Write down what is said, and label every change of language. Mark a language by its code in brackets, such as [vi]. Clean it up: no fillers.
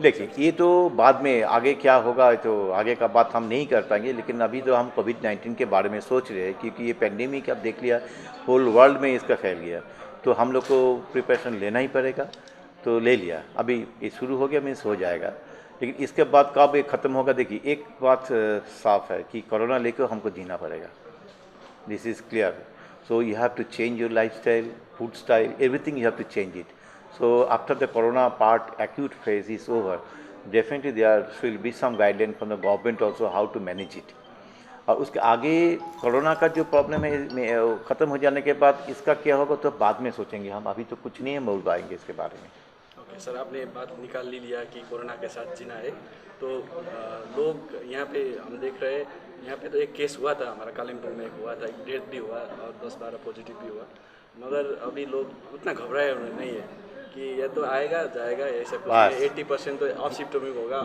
[hi] देखिए ये तो बाद में आगे क्या होगा तो आगे का बात हम नहीं कर पाएंगे, लेकिन अभी तो हम कोविड-19 के बारे में सोच रहे हैं, क्योंकि ये पेंडेमिक अब देख लिया [en] whole world [hi] में इसका फैल गया, तो हम लोग को प्रिपरेशन लेना ही पड़ेगा। तो ले लिया, अभी ये शुरू हो गया मीन्स हो जाएगा, लेकिन इसके बाद कब ये ख़त्म होगा? देखिए एक बात साफ है कि कोरोना लेकर हमको जीना पड़ेगा, [en] This is clear. So you have to change your lifestyle, food style, everything you have to change it. So after the corona part, acute phase is over, definitely there will be some guidelines from the government also how to manage it. [hi] और उसके आगे corona का जो problem है ख़त्म हो जाने के बाद इसका क्या होगा तो बाद में सोचेंगे हम, अभी तो कुछ नहीं है बोल पाएंगे इसके बारे में। ओके सर, आपने बात निकाल ली लिया कि कोरोना के साथ जीना है, तो लोग यहाँ पे हम देख रहे हैं, यहाँ पे तो एक केस हुआ था हमारा कालिम्पोंग में, एक हुआ था, एक डेथ भी हुआ और 10-12 पॉजिटिव भी हुआ, मगर अभी लोग उतना घबराए नहीं है कि यह तो आएगा जाएगा, ऐसा कुछ 80% तो असिम्प्टोमिक होगा।